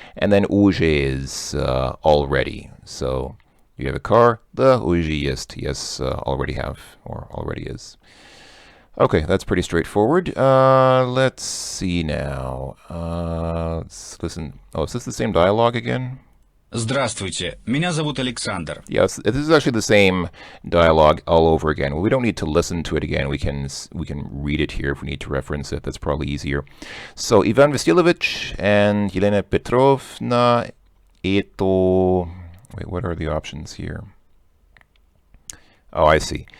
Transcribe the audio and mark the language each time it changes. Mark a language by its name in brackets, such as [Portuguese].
[English] And then уже is already. So you have a car, the уже есть. Yes, already have, or already is. Okay, that's pretty straightforward. Let's see now. Let's listen. Oh, is this the same dialogue again? [Russian] Здравствуйте, меня зовут Александр. [English] Yes, this is actually the same dialogue all over again. Well, we don't need to listen to it again. We can read it here if we need to reference it. That's probably easier. So Ivan Vasilovich and Yelena Petrovna, это... Wait, what are the options here? Oh, I see.